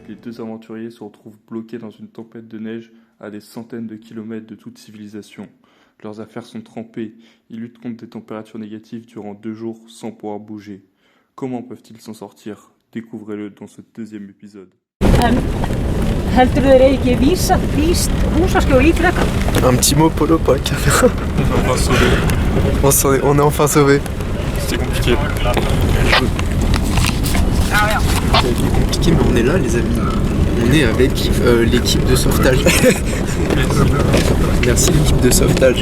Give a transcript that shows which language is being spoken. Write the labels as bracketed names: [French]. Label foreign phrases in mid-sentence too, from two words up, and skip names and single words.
[French] deux aventuriers se retrouvent bloqués dans une tempête de neige à des centaines de kilomètres de toute civilisation. Leurs affaires sont trempées, ils luttent contre des températures négatives durant 2 jours sans pouvoir bouger. Comment peuvent-ils s'en sortir? Découvrez-le dans ce deuxième épisode. [Icelandic] Heldurðu þeir eigi ekki víst húsaskjól í frekar? [French] Un petit mot Polo pour la caméra. On est enfin sauvés. C'était compliqué. C'était compliqué, mais on est là, les amis. On est avec l'équipe de sauvetage. Merci l'équipe de sauvetage.